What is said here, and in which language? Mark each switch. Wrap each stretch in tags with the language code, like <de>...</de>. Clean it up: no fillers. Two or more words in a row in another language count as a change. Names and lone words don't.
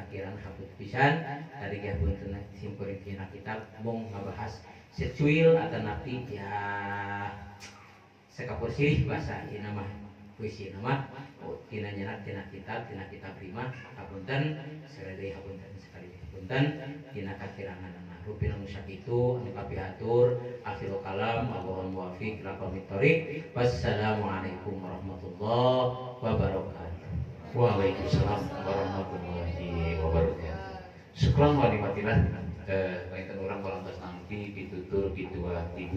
<su>kirang haput pisan tadi ge hapunten simkuring tina kitab mung ngabahas secuil atau napi ya</su> <id>sekapur sirih</id> <su>bahasa ieu mah puisi nama tina nyerat tina kitab 5 hapunten sareng hapunten sekali hapunten tina kakirangan rupi namun sakitu anu kapihatur</su> <ar>آخر الكلام الله الموفق إلى أقوم الطريق. والسلام عليكم ورحمة الله وبركاته. وعليكم السلام ورحمة الله وبركاته. شكرا ونعمة الله.</ar> <su>Urang parantos nampi pitutur kitu ti guru</su>